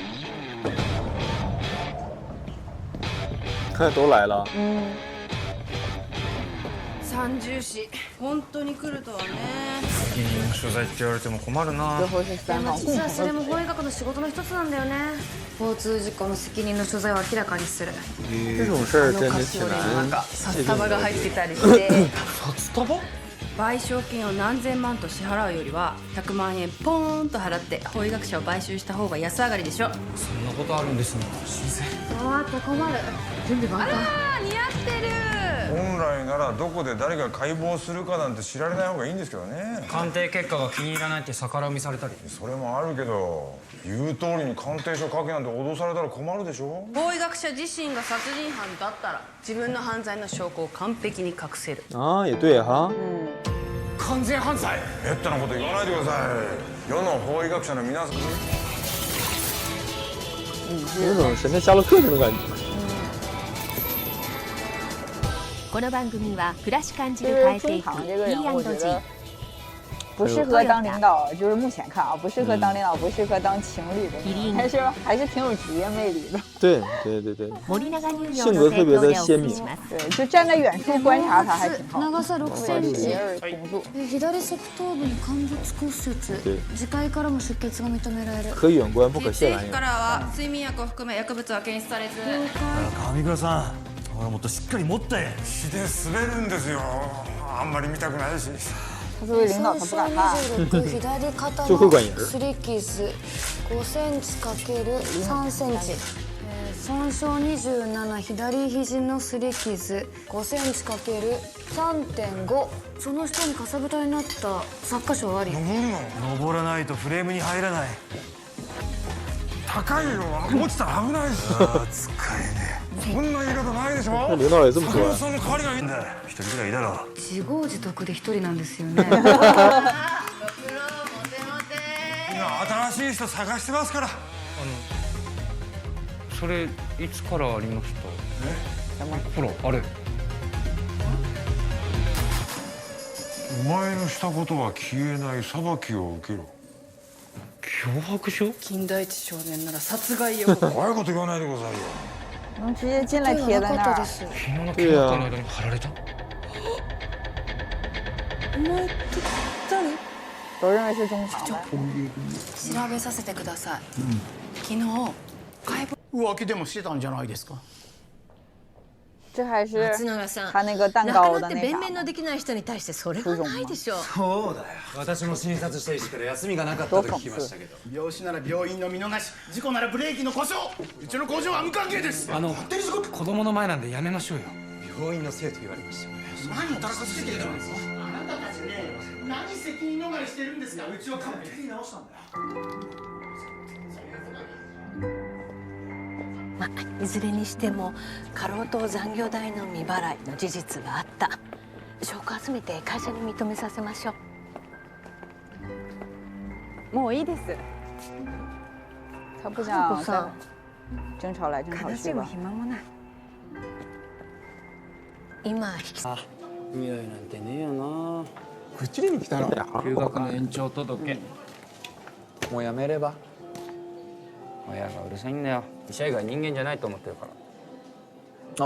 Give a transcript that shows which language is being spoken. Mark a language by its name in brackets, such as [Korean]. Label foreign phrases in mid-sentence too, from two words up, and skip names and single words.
[Chinese] 都来了。 [Japanese] 三重視本当に来るとはね。責任の所在って言われても困るな。 [Chinese] 最后是三方 [Japanese] 実はそれも法医学の仕事の一つなんだよね。交通事故の責任の所在を明らかにする。 [Chinese] 这种事儿真的挺難。 [Japanese] 札束が入ってたりして。札束？賠償金を何千万と支払うよりは100万円ポーンと払って法医学者を買収した方が安上がりでしょ。そんなことあるんですね。新鮮。あって困る。準備万端。似合ってる。本来ならどこで誰が解剖するかなんて知られない方がいいんですけどね。鑑定結果が気に入らないって逆恨みされたり。それもあるけど、言う通りに鑑定書書けなんて脅されたら困るでしょ。法医学者自身が殺人犯だったら自分の犯罪の証拠を完璧に隠せる。 [Chinese] 啊，也对哈。 [Japanese] 完全犯罪。めったなこと言わないでください。世の法医学者の皆さん。 [Chinese] 有种神探夏洛克那种感觉。 [Japanese] この番組は暮らし感じる変えていく E&G。 [Chinese] 不适合当领导，就是目前看啊，不适合当领导，不适合当情侣的，还是挺有职业魅力的。对，性格特别的鲜明。对，就站在远处观察他还挺好。 [Japanese] 長さ6センチ。同住。左側頭部に陥没骨折。耳介からも出血が認められる。 [Chinese] 可遠觀不可亵玩也。 [Japanese] 血液からは睡眠薬を含め薬物は検出されず。上倉さん、ほらもっとしっかり持って血で滑るんですよ。あんまり見たくないし。 [Chinese] 他作为领导，他不敢看。 [Japanese] 左肩の擦り傷5センチ×3センチ。損傷27、左肘の擦り傷5センチ×3.5。その下にかさぶたになった擦過傷あり。登らないとフレームに入らない。高いよ。落ちたら危ないし。使えねえ。そんな言い方ないでしょ。 [Chinese] 领导也这么说。 [Japanese] その代わりがいいんだよ。一人ぐらいいだろ。自業自得で一人なんですよね。今新しい人探してますから。それいつからありました？ほらあれ。お前のしたことは消えない裁きを受けろ。脅迫状？金田一少年なら殺害予告。怖いこと言わないでくださいよ。 [Chinese] 能直接进来贴在那儿。 [Japanese] 昨日の見学会の間に貼られた？お前って誰？ [Chinese] 都认为是中堂的。 [Japanese] 調べさせてください。昨日解剖。浮気でもしてたんじゃないですか。 [Chinese] 这还是 [Japanese] 松永さん、 [Chinese] 他那个蛋 [Japanese] 亡 [Chinese] 糕的那 [Japanese] くなって弁明 [Chinese] 啥。 [Japanese] のできない人に対してそれはないでしょう。そうだよ。私も診察した医師から休みがなかったと聞きましたけど。病死なら病院の見逃し、事故ならブレーキの故障。うちの工場は無関係です。子供の前なんでやめましょうよ。病院のせいと言われましたよね。何をたらかしてきてたんですか。あなたたちね、何責任逃れしてるんですか。うちは完璧に直したんだよ。まあ、いずれにしても過労と残業代の未払いの事実があった。証拠集めて会社に認めさせましょう。もういいです。 [Chinese] 他不想再争吵来争吵去吧。 [Japanese] 暇もない。今引き。未来なんてねえよな。口に来たの。留学の延長届。もうやめれば。親がうるさいんだよ。医者以外人間じゃないと思ってるから。